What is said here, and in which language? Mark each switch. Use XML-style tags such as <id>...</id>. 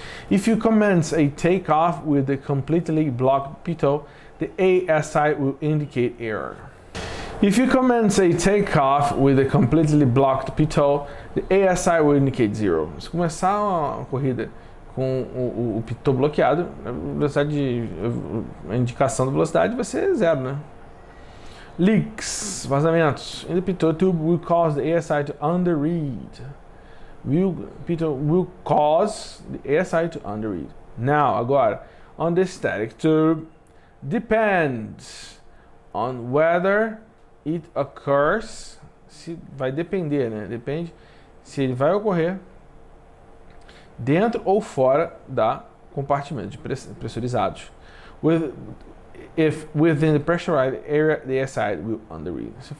<en>If you commence a takeoff with a completely blocked pitot, the ASI will indicate error. If you commence a takeoff with a completely blocked pitot, the ASI will indicate 0.</en> <pt>Se começar uma corrida com o pitot bloqueado, a indicação da velocidade vai ser 0, né?</pt> <en>Leaks, vazamentos. In the pitot tube will cause the ASI to underread. Pitot will cause the ASI to underread. Now, agora, on the static tube, depends on whether it occurs, se vai depender, né?</en> <pt>Depende se ele vai ocorrer dentro ou fora da compartimento de pressurizados.</pt> <en>If within the pressurized area, the ASI will underread.</en>